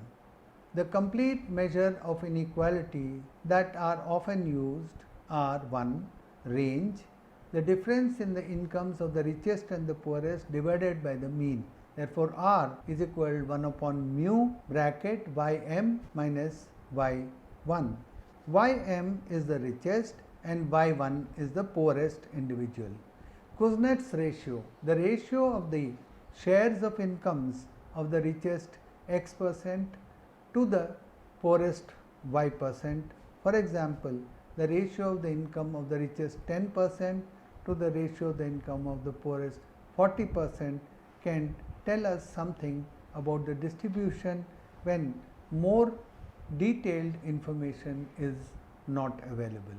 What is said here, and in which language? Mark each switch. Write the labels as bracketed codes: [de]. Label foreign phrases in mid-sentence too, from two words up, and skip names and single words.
[en] The complete measure of inequality that are often used are: 1. Range, the difference in the incomes of the richest and the poorest divided by the mean. Therefore, R is equal to 1 upon mu bracket ym minus y1. Ym is the richest and y1 is the poorest individual. Kuznets ratio, the ratio of the shares of incomes of the richest x% to the poorest y%. For example, the ratio of the income of the richest 10% to the ratio of the income of the poorest 40% can tell us something about the distribution when more detailed information is not available.